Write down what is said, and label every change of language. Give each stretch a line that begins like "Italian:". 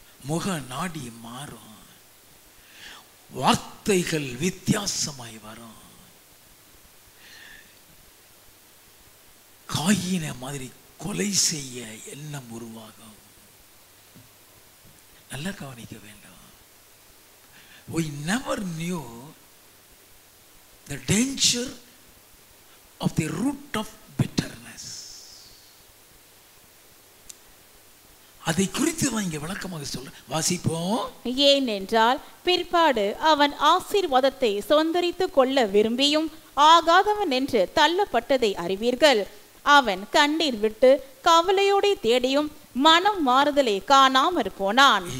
Tamil: முக நாடி மாறும், வார்த்தைகள் வித்தியாசமாய் வரும். காயின மாதிரி கொலை செய்ய எண்ணம் உருவாகும். நல்லா கவனிக்க வேண்டும்.
English: We never knew the danger of the root of bitterness.
Tamil: அதை குறித்து நான் இங்கே விளக்கமாக சொல்ல வாசிப்போம். ஏனென்றால் பிற்பாடு அவன் ஆசீர்வாதத்தை சொந்தரித்து கொள்ள விரும்பியும் ஆகாதவன் என்று தள்ளப்பட்டதை அறிவீர்கள். அவன் கண்ணீர் விட்டு கவலையோடு தேடியும் மனம் மாறுதலை காணாமற் போனான்.